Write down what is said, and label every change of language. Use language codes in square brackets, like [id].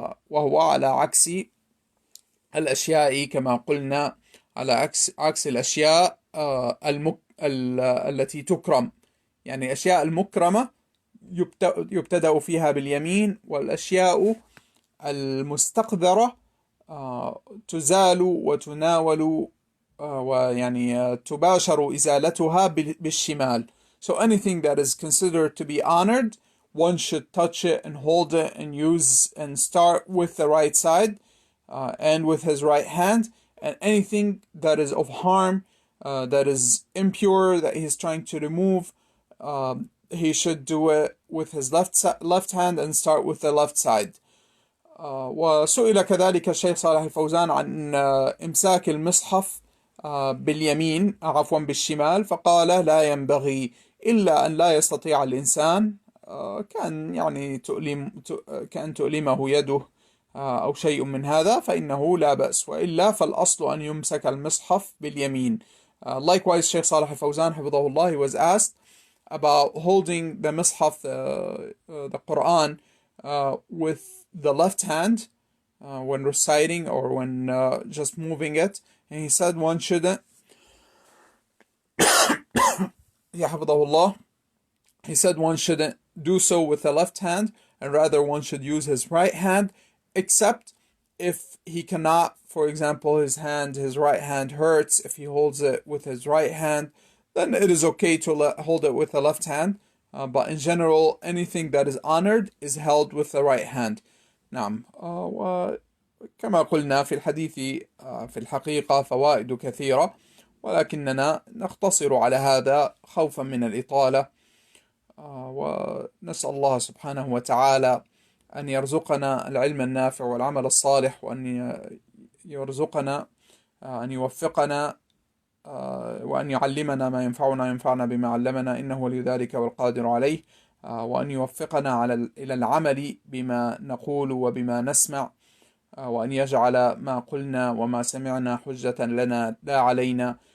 [ar] وهو على عكس الأشياء كما قلنا، على عكس الأشياء التي تكرم. يعني الأشياء المكرمة يبتدأ فيها باليمين، والأشياء المستقذرة تزال وتناول ويعني تباشر إزالتها بالشمال. [en] So anything that is considered to be honored, one should touch it and hold it and use and start with the right side and with his right hand. And anything that is of harm, that is impure, that he is trying to remove, he should do it with his left hand and start with the left side. [ar] وسئل كذلك الشيخ صالح الفوزان عن إمساك المصحف باليمين عفوا بالشمال، فقال لا ينبغي إلا أن لا يستطيع الإنسان كان يعني كأن تؤلمه يده أو شيء من هذا، فإنه لا بأس، وإلا فالأصل أن يمسك المصحف باليمين. [en] Likewise, Sheikh Salih al-Fawzan حفظه, he was asked about holding the Mus'haf, the Quran, with the left hand when reciting or when just moving it, and he said one shouldn't. حفظه, he said one shouldn't do so with the left hand, and rather one should use his right hand, except if he cannot, for example, his right hand hurts, if he holds it with his right hand, then it is okay to hold it with the left hand. But in general, anything that is honored is held with the right hand. [ar] نعم. وكما قلنا في الحديث في الحقيقة فوائد كثيرة، ولكننا نختصر على هذا خوفا من الإطالة. ونسأل الله سبحانه وتعالى أن يرزقنا العلم النافع والعمل الصالح، وأن يرزقنا أن يوفقنا وأن يعلمنا ما ينفعنا بما علمنا، إنه ولي ذلك والقادر عليه، وأن يوفقنا إلى العمل بما نقول وبما نسمع، وأن يجعل ما قلنا وما سمعنا حجة لنا لا علينا.